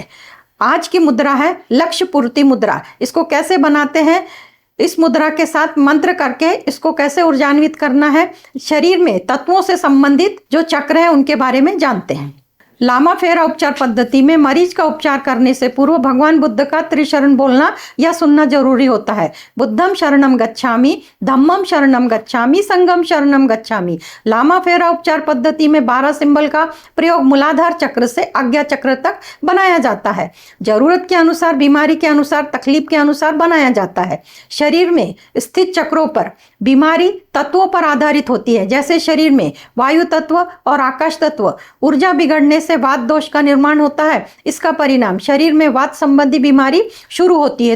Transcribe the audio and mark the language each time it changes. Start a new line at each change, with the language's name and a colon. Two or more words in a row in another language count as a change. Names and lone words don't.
Hindi: आज की मुद्रा है लक्ष्य पूर्ति मुद्रा। इसको कैसे बनाते हैं, इस मुद्रा के साथ मंत्र करके इसको कैसे ऊर्जान्वित करना है, शरीर में तत्वों से संबंधित जो चक्र है उनके बारे में जानते हैं। लामा फेरा उपचार पद्धति में मरीज का उपचार करने से पूर्व भगवान बुद्ध का त्रिशरण बोलना या सुनना जरूरी होता है।
Pali: बुद्धम शरणम गच्छामि, धम्मम शरणम गच्छामि, संघम शरणम गच्छामि।
Hindi: लामा फेरा उपचार पद्धति में 12 सिंबल का प्रयोग मूलाधार चक्र से आज्ञा चक्र तक बनाया जाता है। जरूरत के अनुसार, बीमारी के अनुसार, तकलीफ के अनुसार बनाया जाता है। शरीर में स्थित चक्रों पर बीमारी तत्वों पर आधारित होती है। जैसे शरीर में वायु तत्व और आकाश तत्व ऊर्जा बिगड़ने से वात दोष का निर्माण होता है, इसका परिणाम शरीर में वात संबंधी बीमारी शुरू होती है।